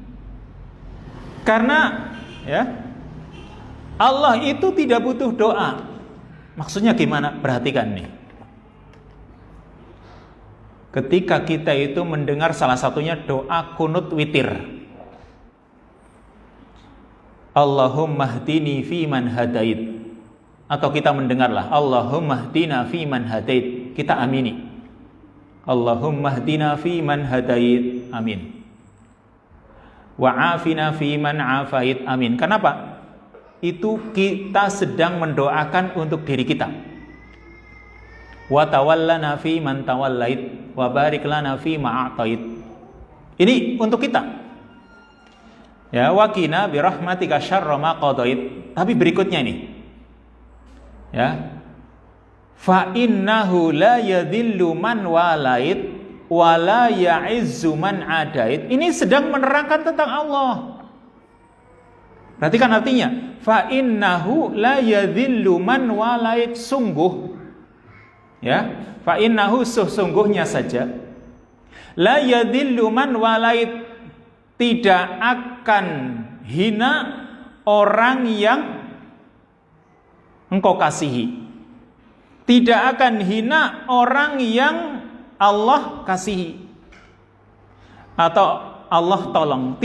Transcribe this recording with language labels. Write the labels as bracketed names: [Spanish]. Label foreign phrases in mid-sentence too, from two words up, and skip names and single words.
[Indonesian] Karena ya Allah itu tidak butuh doa. Maksudnya gimana? Perhatikan nih. Ketika kita itu mendengar salah satunya doa kunut witir. [Arabic] اللهم اهدني في من هديت. [Indonesian] Atau kita mendengarlah [Arabic] اللهم اهدنا في من هديت. [Indonesian] Kita amini. [Arabic] اللهم اهدنا في من هديت. آمين و عافنا في من عافيت. [Indonesian] Amin. Kenapa? Itu kita sedang mendoakan untuk diri kita. [Arabic] و تولنا في من توليت و بارك لنا في ما أعطيت. [Indonesian] Ini untuk kita. Ya, [Arabic] وقنا ب رحمتك شر ما قضيت. [Indonesian] Tapi berikutnya ini. Ya. [Arabic] ف إنه لا يذل من واليت و لا يعز من عاديت. [Indonesian] Ini sedang menerangkan tentang Allah. Perhatikan artinya. [Arabic] ف إنه لا يذل من واليت. [Indonesian] Sungguh. Ya. [Arabic] فإنه [Indonesian] sesungguhnya saja. [Arabic] لا يذل من واليت. [Indonesian] Tidak akan hina orang yang engkau kasihi. Tidak akan hina orang yang Allah kasihi atau Allah tolong.